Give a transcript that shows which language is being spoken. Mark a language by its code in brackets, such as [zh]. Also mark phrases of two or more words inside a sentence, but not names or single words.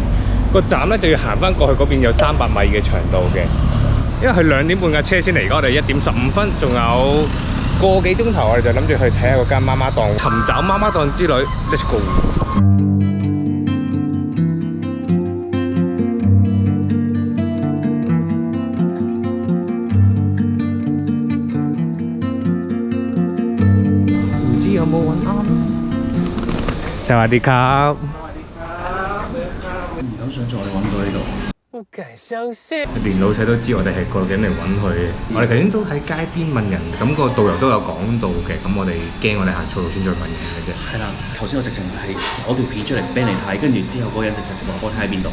[yue] 個站咧就要行翻過去嗰邊有300米嘅長度嘅，因為佢2點半架車先嚟，而家我哋1點15分，仲有個幾鐘頭，我哋就諗住去睇下嗰間媽媽檔，尋找媽媽檔之旅 ， [en] Let's go！ [yue] 唔知有冇揾啱？ [th] สวัสดีครับ [yue] 想再揾到呢度，不敢相信。連老細都知我哋係過緊嚟揾佢。我哋頭先都喺街邊問人，咁個導遊都有講到嘅。咁我哋驚我哋行錯路先再問人嘅啫。係啦，頭先我直情係攞條片出嚟俾你睇，跟住之後嗰個人就直接話我睇喺邊度。